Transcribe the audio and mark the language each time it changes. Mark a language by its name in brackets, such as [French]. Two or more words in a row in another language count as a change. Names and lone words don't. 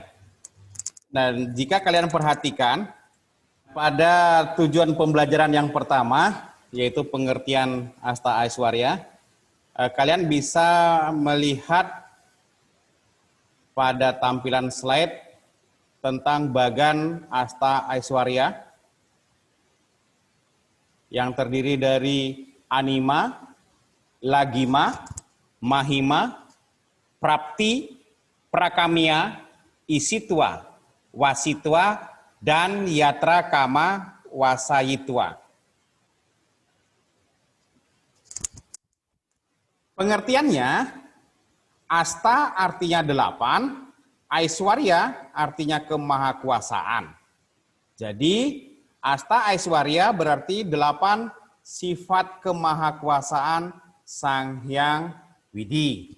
[Indonesian] Dan jika kalian perhatikan, pada tujuan pembelajaran yang pertama, yaitu pengertian Asta Aiswarya, kalian bisa melihat pada tampilan slide tentang bagan Asta Aiswarya yang terdiri dari anima, lagima, mahima, prapti, prakamya, isitwa, wasitwa, dan yatra kama wasayitwa. Pengertiannya, Asta artinya 8, Aiswarya artinya kemahakuasaan. Jadi, Asta Aiswarya berarti 8 sifat kemahakuasaan Sang Hyang Widi.